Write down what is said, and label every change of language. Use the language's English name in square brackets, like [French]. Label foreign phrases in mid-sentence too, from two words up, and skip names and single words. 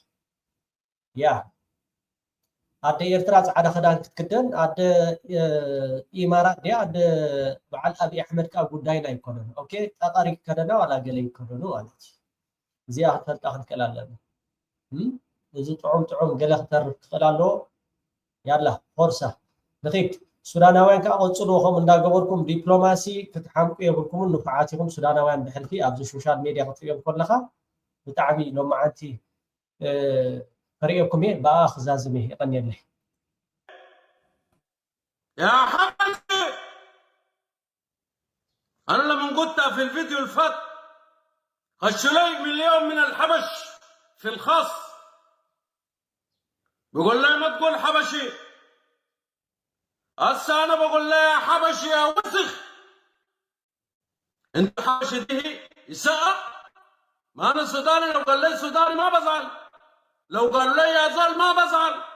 [Tigrinya] ያ ኣደ ኤርትራ ፃዕዳ ክዳን ክትክደን ኣደ ኢማራት ድያ ኣደ በዓል ኣብይ ኣሕመድ ከዓ ጉዳይና ይኮነን። ኦኬ ጠቐሪ ክከደና ዋላ ገለ ይከደኑ ማለት እዩ። እዚኣ ክትፈልጣ ክንክእል ኣለና። እዚ ጥዑም ገለ ክተርፍ ትኽእል ኣለዎ። ያላ ኮርሳ ንኺድ ሱዳናውያን ካቆጽሉኹም እንዳገበርኩም ዲፕሎማሲ ክትሓምቁ የብልኩምን ንኩዓቲኹም ሱዳናውያን ብሕልፊ ኣብዚ ሶሻል ሚድያ ክትሪኦም ከለኻ ብጣዕሚ ሎማዓንቲ [Arabic] فريقكم ايه بقى خزازمي يغني له يا حبشي انا لما قلتها في الفيديو الفات خشلي مليون من الحبش في الخاص بقول له ما تقول حبشي هسه انا بقول له يا حبشي يا وسخ انت حبشي دي يسقط ما انا سوداني لو قال لي سوداني ما بزعل لو قال لي يا زال ما بزعل